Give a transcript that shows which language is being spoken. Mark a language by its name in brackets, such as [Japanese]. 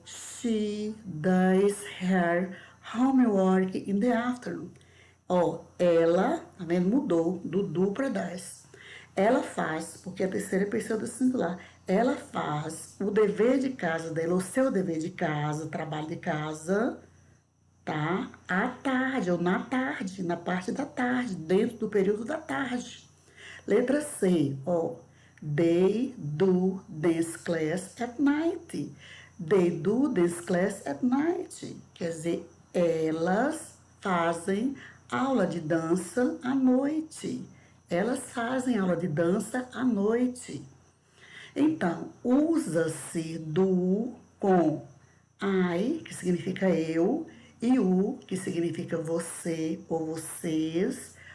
[English] She does her homework in the afternoon. [Portuguese] Ó, ela, tá vendo? Mudou do do para das. Ela faz, porque a terceira pessoa do singular, ela faz o dever de casa dela, o seu dever de casa, trabalho de casa, tá? À tarde, ou na tarde, na parte da tarde, dentro do período da tarde. Letra C, ó. [English] They do dance class at night. They do dance class at night. [Portuguese] Quer dizer, elas fazem aula de dança à noite. Elas fazem aula de dança à noite. Então, usa-se do com I, que significa eu, e o, que significa você ou vocês,